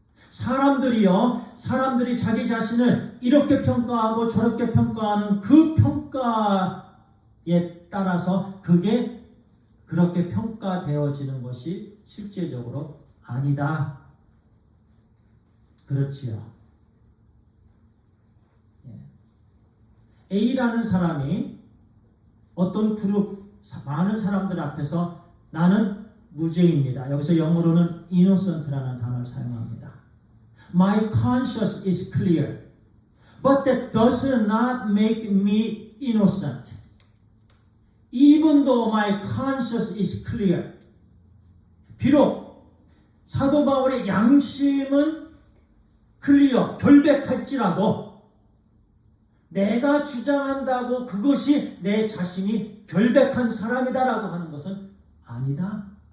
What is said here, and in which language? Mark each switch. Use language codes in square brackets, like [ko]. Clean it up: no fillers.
[ko] 사람들이 자기 자신을 이렇게 평가하고 저렇게 평가하는 그 평가에 따라서 그게 그렇게 평가되어지는 것이 실제적으로 아니다. 그렇지요. A라는 사람이 어떤 그룹 많은 사람들 앞에서 나는 무죄입니다. 여기서 영어로는 innocent라는 단어를 사용합니다. [en] My conscience is clear, but that does not make me innocent. Even though my conscience is clear. [ko] 비록 사도 바울의 양심은 클리어, 결백할지라도 내가 주장한다고 그것이 내 자신이 결백한 사람이다라고 하는 것은 아니다.